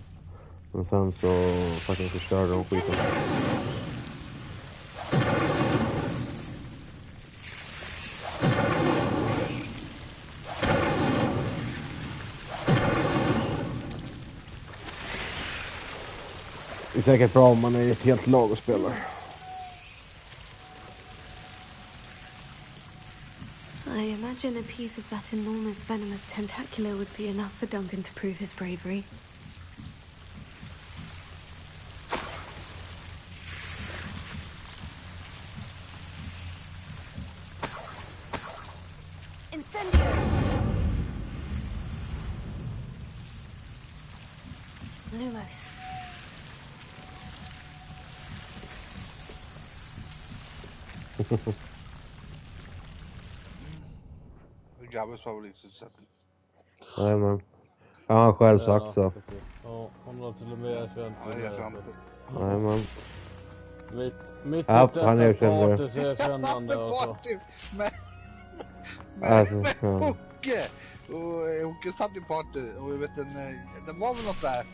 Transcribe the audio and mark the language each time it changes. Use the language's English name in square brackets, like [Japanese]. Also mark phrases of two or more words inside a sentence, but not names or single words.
[Swedish] Men sen så faktiskt förstörde de skiten. Det är säkert bra om man är ett helt lag och spelar. [English] I imagine a piece of that enormous venomous tentacular would be enough for Duncan to prove his bravery. Incendio! Lumos. [Swedish] Gabbes favoritsutsättning. Nej men. Ja, han själv sagt så. Ja, hon har till och med erkänt det. Nej men. Mitt ja, han erkände det. Så erkännande också. Med Hocke! Och Hocke satt i party och jag vet det var väl något där.